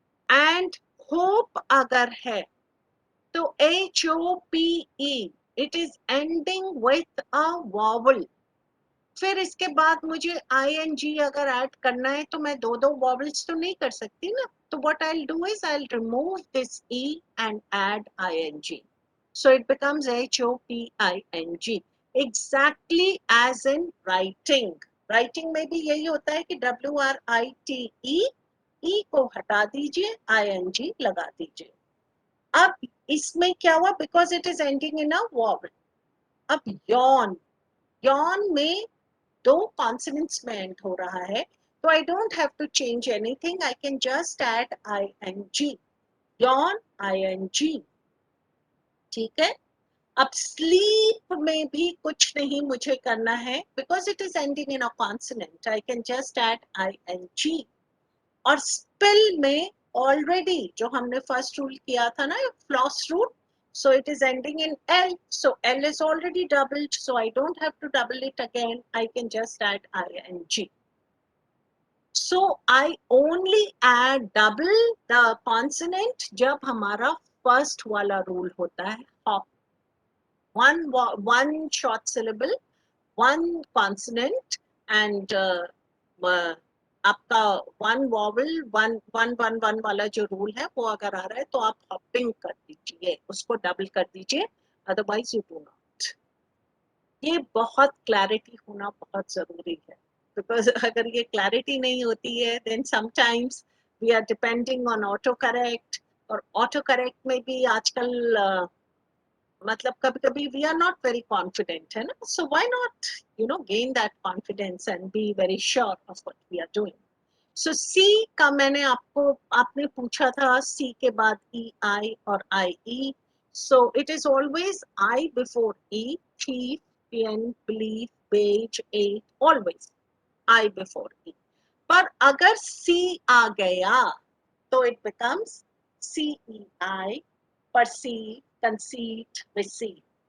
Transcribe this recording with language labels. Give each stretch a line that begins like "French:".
English: And hope
Hindi: अगर है तो
English: HOPE, it is ending with a vowel.
Hindi: फिर इसके बाद मुझे ING अगर ऐड करना है तो मैं दो vowels तो नहीं कर सकती ना.
English: तो what I'll do is I'll remove this E and add ING. So it becomes HOPING. Exactly as in writing.
Hindi: Writing में भी यही होता है कि WRITE, E को हटा दीजिए, ING लगा दीजिए. अब इसमें क्या हुआ?
English: Because it is ending in a vowel. अब yawn, yawn
Hindi: में दो consonants में end हो रहा है, तो
English: I don't have to change anything. I can just add ING. yawn, ING.
Hindi: ठीक है. अब sleep में भी कुछ नहीं मुझे करना है,
English: because it is ending in a consonant. I can just add ING. और spill में already
Hindi: जो हमने first rule किया था ना,
English: floss rule, so it is ending in L, so L is already doubled, so I don't have to double it again. I can just add ING. So I only add double the consonant
Hindi: जब हमारा first वाला rule होता है
English: hop. One short syllable, one consonant,
Hindi: and आपका one vowel, one वाला जो rule है वो अगर आ रहा है तो आप hopping कर दीजिए, उसको double कर दीजिए,
English: otherwise you do not.
Hindi: ये बहुत clarity होना बहुत जरूरी है, because अगर ये clarity नहीं होती है
English: then sometimes we are depending on autocorrect,
Hindi: और autocorrect में भी आजकल मतलब कभी-कभी
English: we are not very confident,
Hindi: है ना?
English: So why not, gain that confidence and be very sure of what we are doing.
Hindi: So C का आपने पूछा था C के बाद EI और IE.
English: So it is always I before E, thief, pen, belief, page, eight, always I before E.
Hindi: पर अगर C आ गया तो
English: it becomes CEI, perceive, conceit, receive.